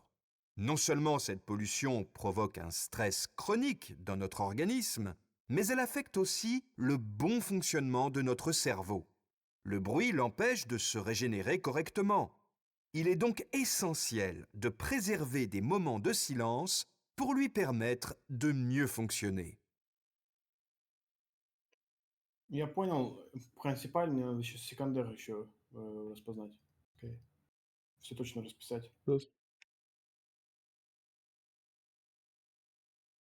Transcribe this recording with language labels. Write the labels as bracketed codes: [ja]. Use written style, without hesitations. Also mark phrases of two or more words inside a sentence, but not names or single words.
[fr] Non seulement cette pollution provoque un stress chronique dans notre organisme, mais elle affecte aussi le bon fonctionnement de notre cerveau. Le bruit l'empêche de se régénérer correctement. Il est donc essentiel de préserver des moments de silence pour lui permettre de mieux fonctionner. [ru] Я понял. Принципиально надо еще секондер еще распознать. Окей. Все точно расписать. Сейчас.